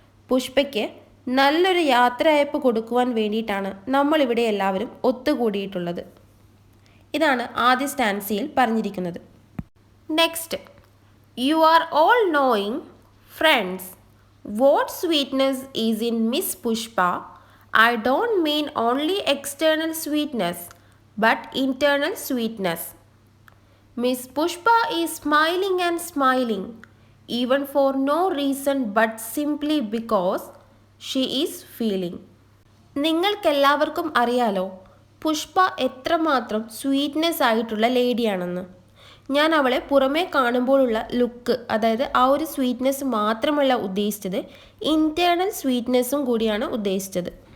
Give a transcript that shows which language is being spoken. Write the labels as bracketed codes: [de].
[ml] പുഷ്പയ്ക്ക് നല്ലൊരു യാത്രയയപ്പ് കൊടുക്കുവാൻ വേണ്ടിയിട്ടാണ് നമ്മളിവിടെ എല്ലാവരും ഒത്തുകൂടിയിട്ടുള്ളത്. ഇതാണ് ആദ്യ സ്റ്റാൻസിയിൽ പറഞ്ഞിരിക്കുന്നത്. [en] Next, you are all knowing friends what sweetness is in miss Pushpa. I don't mean only external sweetness, but internal sweetness. Miss Pushpa is smiling and smiling, even for no reason but simply because she is feeling. [ml] നിങ്ങൾക്കെല്ലാവർക്കും അറിയാലോ പുഷ്പ എത്രമാത്രം sweetness ആയിട്ടുള്ള ലേഡിയാണെന്ന്. ഞാൻ അവളെ പുറമേ കാണുമ്പോഴുള്ള look, അതായത് ആ ഒരു സ്വീറ്റ്നെസ് മാത്രമല്ല ഉദ്ദേശിച്ചത്, ഇൻറ്റേർണൽ സ്വീറ്റ്നെസ്സും കൂടിയാണ് ഉദ്ദേശിച്ചത്.